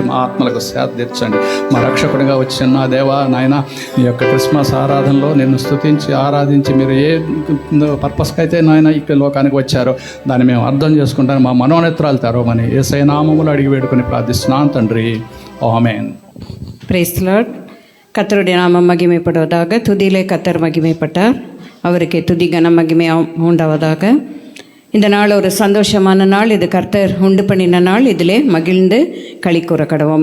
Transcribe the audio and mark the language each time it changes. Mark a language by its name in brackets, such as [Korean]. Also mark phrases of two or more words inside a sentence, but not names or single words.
[Telugu] మా ఆత్మలకు సేద తీర్చండి. మా రక్షకుడిగా వచ్చిన నా దేవా నాయన ఈ యొక్క క్రిస్మస్ ఆరాధనలో నిన్ను స్తుతించి ఆరాధించి మీరు ఏ పర్పస్కి అయితే నాయన ఇక్కడ లోకానికి వచ్చారో దాన్ని మేము అర్థం చేసుకుంటాను. మా మనోనేత్రాలు తెరవమని యేసయ్య నామములో అడిగి వేడుకొని ప్రార్థిస్తున్నాను తండ్రి. [Tamil] ஆமென். [English] Praise the Lord. [Tamil] கர்த்தருடைய நாமம் மகிமைப்படுவதாக. துதியிலே கர்த்தர் மகிமைப்பட்டார். அவருக்கே துதி கன மகிமை உண்டாவதாக. இந்த நாள் ஒரு சந்தோஷமான நாள். இது கர்த்தர் உண்டு பண்ணின நாள். இதிலே மகிழ்ந்து களி கூற கடவோம்.